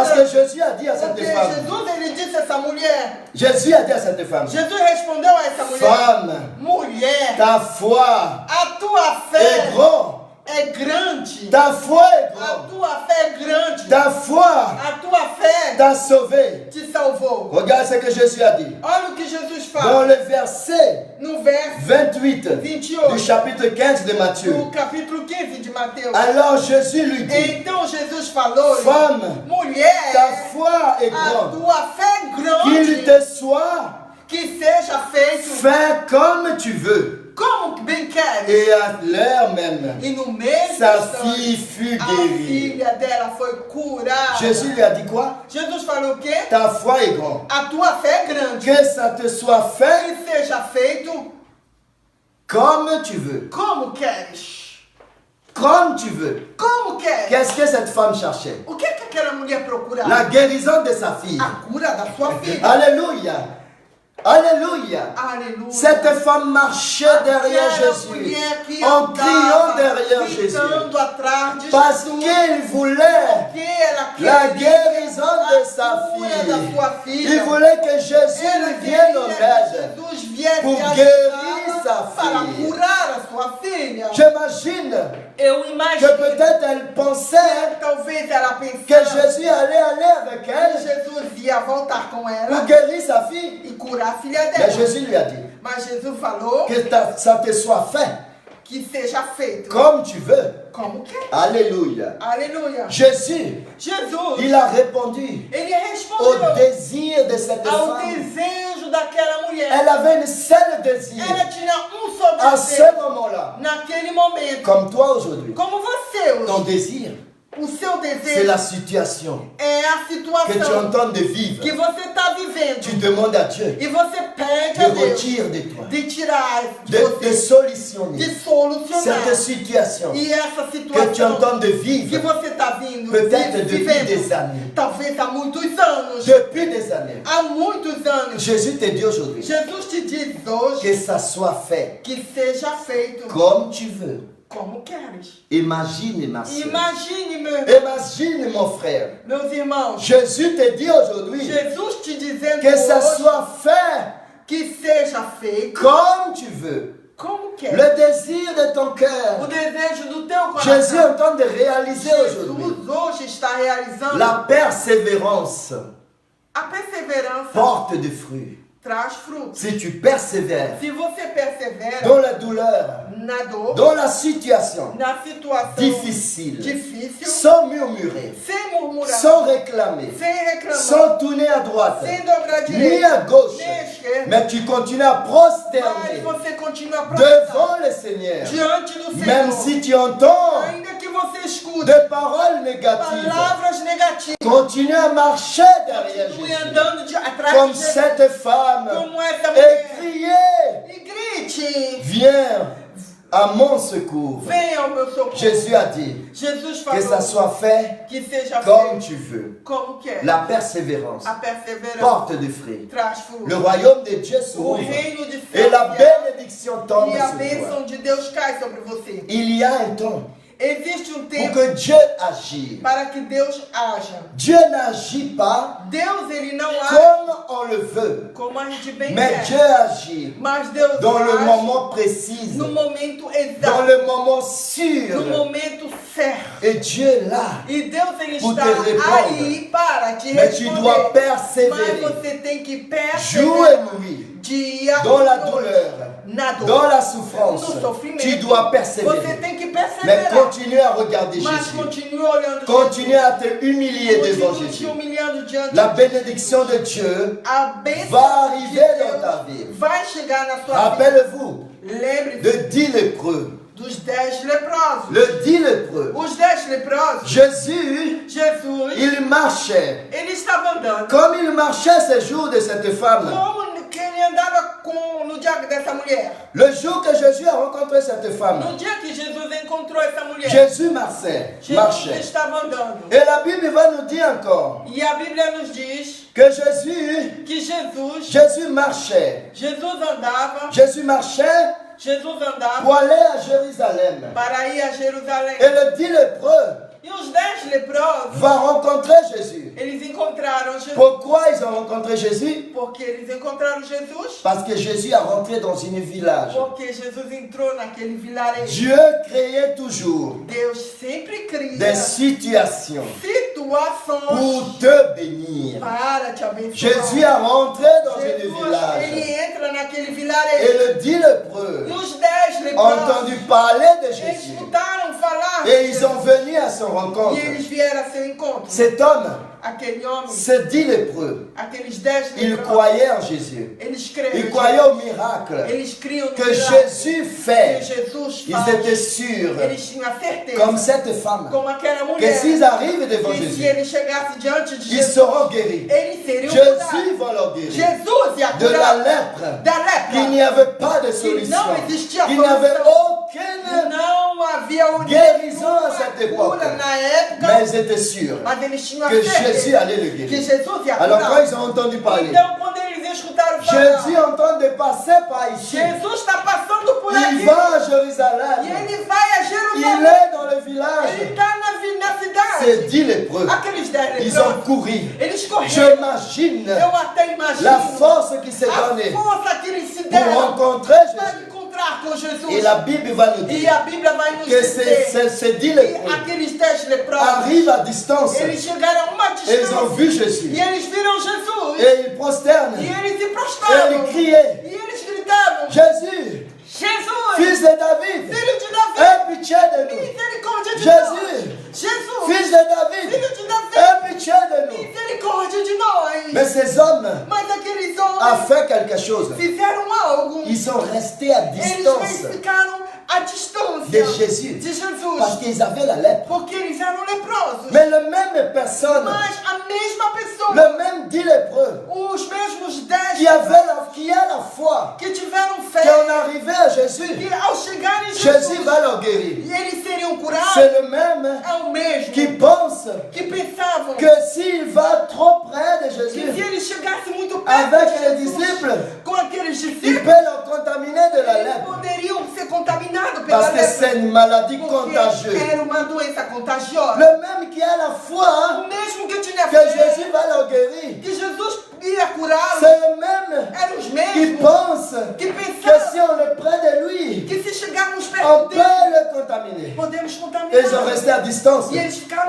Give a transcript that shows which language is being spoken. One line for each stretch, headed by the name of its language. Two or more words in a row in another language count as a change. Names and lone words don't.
French: Parce que Jésus a dit à cette
Portuguese: Porque
French: femme.
Portuguese: Jesus, ele disse a essa mulher.
French: Jésus a dit à cette femme.
Portuguese: Jesus respondeu a essa mulher.
French: Femme,
Portuguese: Mulher,
French: ta foi
Portuguese: a tua
French: est
Portuguese: fé
French: grande.
Portuguese: é grande.
French: Ta foi est
Portuguese: A
French: grande.
Portuguese: tua fé é grande.
French: Ta foi
Portuguese: A tua fé
French: t'a sauvé.
Portuguese: te salvou.
French: Regarde ce que Jésus a dit.
Portuguese: Olha o que Jesus
French: Dans
Portuguese: fala
French: le verset
Portuguese: no verso
French: 28
Portuguese: 28
French: du chapitre 15 de Matthieu.
Portuguese: do capítulo 15 de Mateus.
French: Alors Jésus lui dit,
Portuguese: Então Jesus falou,
French: femme,
Portuguese: mulher,
French: ta foi est
Portuguese: a
French: grande.
Portuguese: tua fé é
French: Qu'il
Portuguese: grande,
French: te soit
Portuguese: que seja feito
French: fait comme tu veux.
Portuguese: como bem queres.
French: Et à l'heure même,
Portuguese: E no mesmo
French: sa
Portuguese: instante,
French: fille fut
Portuguese: a
French: guérie.
Portuguese: filha dela foi curada.
French: Jésus lui a dit quoi?
Portuguese: Jesus falou o quê?
French: Ta foi est grande.
Portuguese: A tua fé é grande.
French: Que ça te soit fait
Portuguese: Que seja feito
French: comme tu veux.
Portuguese: como queres.
French: Comme tu veux.
Portuguese: Como queres.
French: Qu'est-ce que cette femme cherchait?
Portuguese: O que aquela mulher procurava?
French: La guérison de sa fille.
Portuguese: A cura da sua filha.
French: Alléluia. Alléluia.
Portuguese: Aleluia.
French: Cette femme marchait derrière
Portuguese: Aquela
French: Jésus,
Portuguese: mulher que
French: en criant
Portuguese: andava,
French: derrière Jésus,
Portuguese: gritando atrás de
French: parce
Portuguese: Jesus,
French: qu'il voulait
Portuguese: porque ela
French: la
Portuguese: queria
French: guérison de
Portuguese: a
French: sa
Portuguese: cura
French: fille.
Portuguese: da sua filha.
French: Il voulait que Jésus
Portuguese: Ela
French: lui vienne
Portuguese: queria
French: en
Portuguese: que
French: aide.
Portuguese: Jesus viesse
French: pour
Portuguese: ajudá-la
French: guérir sa
Portuguese: para
French: fille.
Portuguese: curar a sua filha.
French: J'imagine
Portuguese: Eu
French: que
Portuguese: imagino
French: peut-être elle pensait
Portuguese: talvez ela
French: que
Portuguese: pensasse
French: Jésus allait aller avec
Portuguese: que
French: elle
Portuguese: Jesus ia voltar com
French: pour
Portuguese: ela
French: guérir sa fille.
Portuguese: e curar a filha
French: Mais
Portuguese: dela.
French: Jésus lui a dit
Portuguese: Mas Jesus falou
French: que ça te soit fait
Portuguese: que seja feito
French: comme tu veux.
Portuguese: como quer.
French: Alléluia.
Portuguese: Aleluia.
French: Jésus,
Portuguese: Jesus,
French: il a répondu
Portuguese: ele
French: au
Portuguese: respondeu
French: désir de cette
Portuguese: ao
French: femme.
Portuguese: desejo daquela mulher.
French: Elle avait un seul désir
Portuguese: Ela tinha só
French: à
Portuguese: desejo
French: ce moment-là.
Portuguese: naquele momento.
French: Comme toi aujourd'hui.
Portuguese: Como você
French: Ton
Portuguese: hoje.
French: désir,
Portuguese: O seu
French: c'est
Portuguese: desejo
French: la situation
Portuguese: é a
French: que tu
Portuguese: situação
French: entends de vivre.
Portuguese: que você está vivendo.
French: Tu demandes à Dieu
Portuguese: E você pede a
French: de
Portuguese: Deus
French: retirer de toi,
Portuguese: de tirar de
French: de
Portuguese: você,
French: solutionner
Portuguese: de solucionar.
French: cette situation
Portuguese: E essa
French: que tu
Portuguese: situação
French: entends de
Portuguese: que
French: vivre
Portuguese: você está vindo,
French: peut-être depuis
Portuguese: vivendo,
French: des années.
Portuguese: talvez há muitos anos.
French: Depuis des années.
Portuguese: Há muitos anos.
French: Jésus te dit aujourd'hui
Portuguese: Jesus te diz hoje
French: que ça soit fait
Portuguese: que seja feito
French: comme tu veux.
Portuguese: como queres.
French: Imagine ma soeur.
Portuguese: Imagine, meu irmão,
French: Imagine mon frère.
Portuguese: meus irmãos,
French: Jésus te dit aujourd'hui
Portuguese: Jesus te dizendo
French: que ça
Portuguese: hoje
French: soit fait
Portuguese: que seja feito
French: comme tu veux.
Portuguese: como queres.
French: Le désir de ton
Portuguese: O
French: cœur.
Portuguese: desejo do teu
French: Jésus est
Portuguese: coração.
French: en train de réaliser aujourd'hui
Portuguese: Jesus hoje está realizando
French: la persévérance
Portuguese: a perseverança
French: porte des fruits.
Portuguese: traz frutos.
French: Si tu persévères
Portuguese: Se você persevera
French: dans la douleur,
Portuguese: na dor,
French: dans la situation
Portuguese: na situação
French: difficile,
Portuguese: difícil,
French: sans murmurer,
Portuguese: sem murmurar,
French: sans réclamer,
Portuguese: sem reclamar,
French: sans tourner à droite,
Portuguese: sem dobrar
French: ni
Portuguese: direita,
French: à gauche,
Portuguese: nem à esquerda,
French: mais tu continues à
Portuguese: mas
French: prosterner
Portuguese: você continua a
French: devant le Seigneur,
Portuguese: diante do Senhor,
French: même si tu entends
Portuguese: ainda que você escute
French: des paroles négatives.
Portuguese: palavras negativas,
French: Continue à marcher derrière
Portuguese: continue
French: Jésus,
Portuguese: andando atrás
French: comme
Portuguese: de Jesus,
French: cette femme,
Portuguese: como essa
French: et
Portuguese: mulher,
French: crier,
Portuguese: e grite,
French: viens à mon secours.
Portuguese: venha ao meu socorro.
French: Jésus a dit
Portuguese: Jesus
French: que ça
Portuguese: falou
French: soit fait
Portuguese: que seja
French: comme
Portuguese: feito
French: tu veux.
Portuguese: como quer.
French: La persévérance
Portuguese: A perseverança
French: porte des fruits.
Portuguese: traz frutos.
French: Le royaume de Dieu
Portuguese: O
French: s'ouvre
Portuguese: reino de
French: et la
Portuguese: céu
French: bénédiction tombe
Portuguese: e a
French: sur toi.
Portuguese: bênção de Deus cai sobre você.
French: Il y a un temps
Portuguese: Existe
French: pour
Portuguese: tempo
French: que Dieu agisse.
Portuguese: para que Deus haja.
French: Dieu n'agit pas
Portuguese: Deus, ele não age
French: comme on le veut,
Portuguese: como a gente bem
French: mais
Portuguese: quer.
French: Dieu agit
Portuguese: Mas Deus
French: dans le
Portuguese: age
French: moment précis,
Portuguese: no momento
French: dans
Portuguese: exato,
French: le moment sûr.
Portuguese: no momento certo.
French: Et Dieu est là.
Portuguese: E Deus, ele
French: Pour
Portuguese: está
French: te répondre.
Portuguese: aí para te
French: Mais tu dois
Portuguese: responder. Mas
French: persévérer
Portuguese: você tem que
French: jour
Portuguese: perseverar
French: et nuit
Portuguese: dia
French: dans la
Portuguese: e noite.
French: douleur,
Portuguese: Na dor,
French: dans la souffrance.
Portuguese: no sofrimento.
French: Tu dois
Portuguese: Você
French: persévérer.
Portuguese: tem que
French: Mais
Portuguese: perseverar.
French: continue à regarder
Portuguese: Mas
French: Jésus.
Portuguese: continue olhando
French: Continue à te humilier devant
Portuguese: Continue te
French: Jésus.
Portuguese: humilhando diante
French: La
Portuguese: de
French: bénédiction de Dieu
Portuguese: A bênção
French: va arriver
Portuguese: de
French: dans
Portuguese: Deus
French: ta vie.
Portuguese: vai chegar na sua vida.
French: Rappelle-vous
Portuguese: Lembre-se
French: de 10 lépreux.
Portuguese: dos 10 leprosos.
French: Le 10 lépreux.
Portuguese: Os 10 leprosos,
French: Jésus,
Portuguese: Jesus,
French: il marchait.
Portuguese: ele estava andando.
French: Comme il marchait ce jour de cette femme.
Portuguese: Como que ele andava no dia dessa mulher?
French: Le jour que Jésus a rencontré cette femme.
Portuguese: No dia que Jesus encontrou essa mulher,
French: Jésus marchait.
Portuguese: Jesus estava andando.
French: Et la Bible va nous dire encore
Portuguese: E a Bíblia nos diz
French: que Jésus marchait. Jésus marchait
Portuguese: Jesus andava
French: pour aller à Jérusalem.
Portuguese: para ir a Jerusalém.
French: Et le 10 lépreux
Portuguese: E os 10 leprosos,
French: vont rencontrer Jésus.
Portuguese: eles encontraram Jesus.
French: Pourquoi ils ont rencontré Jésus?
Portuguese: Porque eles encontraram Jesus.
French: Parce que Jésus est rentré dans une village.
Portuguese: Porque Jesus entrou naquele vilarejo.
French: Dieu créait toujours
Portuguese: Deus sempre cria
French: des situations
Portuguese: situações
French: pour te bénir.
Portuguese: para te abençoar.
French: Jésus est rentré dans une
Portuguese: Jesus,
French: village.
Portuguese: ele entra naquele
French: Et
Portuguese: vilarejo.
French: le dit lépreux
Portuguese: E os 10
French: ont
Portuguese: leprosos,
French: entendu parler de
Portuguese: eles
French: Jésus.
Portuguese: escutaram falar de
French: Et ils
Portuguese: Jesus.
French: sont venus à son
Portuguese: E
French: rencontre.
Portuguese: eles vieram a seu encontro.
French: Cet homme,
Portuguese: Aquele homem,
French: ce dit lépreux,
Portuguese: aqueles 10
French: il
Portuguese: leprosos,
French: croyait en Jésus.
Portuguese: eles creram.
French: Il
Portuguese: em
French: croyait
Portuguese: Jesus.
French: au miracle
Portuguese: Eles criam no
French: que
Portuguese: milagre
French: Jésus
Portuguese: que
French: fait.
Portuguese: Jesus
French: Ils
Portuguese: faz.
French: étaient sûrs,
Portuguese: Eles tinham a certeza,
French: comme cette femme,
Portuguese: como aquela
French: que
Portuguese: mulher,
French: s'ils arrivent devant
Portuguese: que se
French: Jésus,
Portuguese: eles chegassem diante de
French: ils
Portuguese: Jesus,
French: seront guéris.
Portuguese: eles seriam curados.
French: Jésus va leur guérir.
Portuguese: Jesus ia
French: De la
Portuguese: curar
French: lèpre.
Portuguese: da lepra.
French: Il n'y avait pas de
Portuguese: Que
French: solution.
Portuguese: não existia
French: Il n'y avait
Portuguese: solução.
French: aucune,
Portuguese: Não havia
French: guérison à cette époque.
Portuguese: cura na época,
French: mais ils étaient sûrs
Portuguese: mas eles tinham a
French: que Jésus
Portuguese: certeza
French: allait le
Portuguese: que
French: guérir.
Portuguese: Jesus ia
French: Alors quand
Portuguese: curar.
French: ils ont entendu parler,
Portuguese: Então, quando eles escutaram
French: Jésus
Portuguese: falar,
French: est en train de passer par ici.
Portuguese: Jesus está passando por
French: Il
Portuguese: aqui
French: va à
Portuguese: e
French: Jérusalem.
Portuguese: ele vai a
French: Il
Portuguese: Jerusalém.
French: est dans le
Portuguese: Ele
French: village.
Portuguese: está na cidade.
French: C'est dit lépreux.
Portuguese: Aqueles 10
French: Ils ont
Portuguese: leprosos,
French: couru.
Portuguese: eles correram.
French: J'imagine
Portuguese: Eu até imagino
French: la force qui s'est
Portuguese: a
French: donnée
Portuguese: força que eles se
French: pour
Portuguese: deram
French: rencontrer
Portuguese: para
French: Jésus.
Portuguese: encontrar com Jesus.
French: Et la Bible va nous
Portuguese: E
French: dire
Portuguese: a Bíblia vai nos
French: que
Portuguese: dizer
French: ces 10
Portuguese: que
French: lépreux
Portuguese: aqueles 10 leprosos,
French: arrivent à distance
Portuguese: eles chegaram a uma
French: et ils ont
Portuguese: distância
French: vu Jésus.
Portuguese: e eles viram Jesus
French: Et ils prosternent.
Portuguese: e eles se
French: Et
Portuguese: prostraram
French: ils criaient,
Portuguese: e eles gritavam:
French: Jésus,
Portuguese: Jesus,
French: fils de David,
Portuguese: filho de Davi,
French: aie pitié de nous.
Portuguese: misericórdia de Jesus, nós. Jesus,
French: Fils de David,
Portuguese: filho de Davi,
French: aie pitié de nous.
Portuguese: misericórdia de nós.
French: Mais ces hommes
Portuguese: Mas aqueles
French: ont
Portuguese: homens
French: fait quelque chose.
Portuguese: fizeram algo.
French: Ils sont restés à
Portuguese: Eles
French: distance
Portuguese: ficaram à distância
French: de Jésus
Portuguese: de Jesus,
French: parce qu'ils avaient la lèpre.
Portuguese: porque eles eram leprosos.
French: Mais la même personne,
Portuguese: Mas a mesma pessoa,
French: le même dit lépreux,
Portuguese: os mesmos 10
French: qui a la foi,
Portuguese: que tiveram fé,
French: qui en arrivait à Jésus,
Portuguese: que ao chegar em
French: Jésus
Portuguese: Jesus,
French: va leur guérir.
Portuguese: e eles seriam curados,
French: C'est le même
Portuguese: é o mesmo
French: qui pense
Portuguese: que pensavam
French: que s'il va trop près de
Portuguese: que se
French: Jésus,
Portuguese: ele chegasse muito perto
French: avec
Portuguese: de
French: les
Portuguese: Jesus,
French: disciples,
Portuguese: com aqueles
French: il
Portuguese: discípulos,
French: peut leur contaminer de la
Portuguese: eles
French: lèpre.
Portuguese: poderiam ser contaminados pela
French: Parce que
Portuguese: lepra,
French: c'est une maladie
Portuguese: porque
French: contagieuse.
Portuguese: era uma doença contagiosa.
French: Le même qui a la foi
Portuguese: O mesmo que tinha
French: que
Portuguese: fé,
French: Jésus va leur guérir.
Portuguese: que Jesus ia curá-los,
French: C'est le même
Portuguese: eram os
French: qui
Portuguese: mesmos
French: pense
Portuguese: que
French: que
Portuguese: pensavam
French: si on est près de lui,
Portuguese: que se chegarmos
French: on
Portuguese: perto
French: peut
Portuguese: dele,
French: le contaminer.
Portuguese: podemos
French: Ils
Portuguese: contaminar.
French: sont restés à distance
Portuguese: E eles ficaram